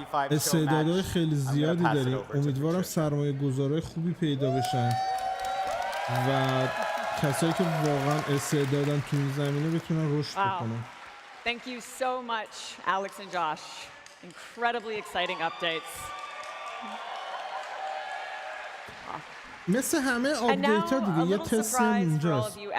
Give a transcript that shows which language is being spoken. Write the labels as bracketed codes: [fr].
[fa] استعدادهای خیلی زیادی داریم، امیدوارم سرمایه گذارهای خوبی پیدا بشن و کسایی که واقعا استعدادن تو این زمینه بتونن رشد بکنن. [en] Thank you so much, Alex and Josh. Incredibly exciting updates. [fa] مثل همه آپدیت ها دیگه یه تست اونجاست.